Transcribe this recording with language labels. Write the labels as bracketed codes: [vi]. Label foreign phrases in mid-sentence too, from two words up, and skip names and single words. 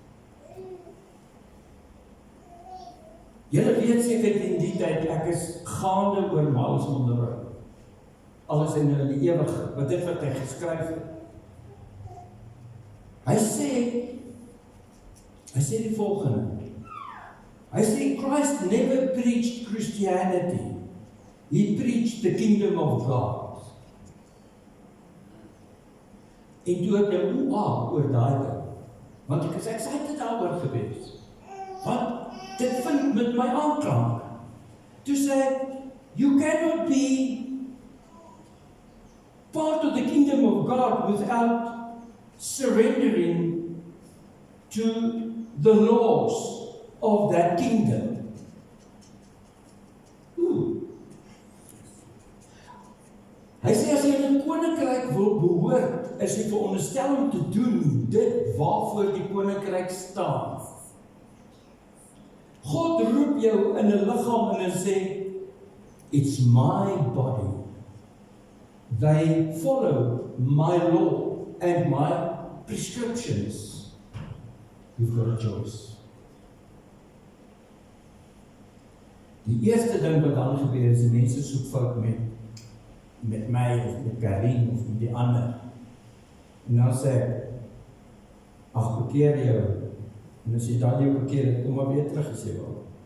[af] Julle weet seker in die tyd, ek is gaande oor Miles Monroe. Alles in die ewige, wat dit wat hy geskryf het. Hy sê die volgende. Hy sê, [en] Christ never preached Christianity. He preached the kingdom of God. [af] En toe ek nou oor daai ding, want ek is excited daaroor gewees. Want dit vind met my aanklank. Toe sê, [en] you cannot be part of the kingdom of God without surrendering to the laws of that kingdom. [af] Hy sê as jy in 'n koninkryk wil behoort, is jy veronderstel om te doen dit waarvoor die koninkryk staan. God roep jou in 'n liggaam en hy sê, [en] it's my body. They follow my law and my prescriptions. You've got a choice. [af] Die eerste ding wat dan gebeur is, die mense soek fout met my of met Karin of met die ander. En dan sê ek, ag, bekeer jou. En as jy dan jou bekeer het, kom maar weer terug as jy wil.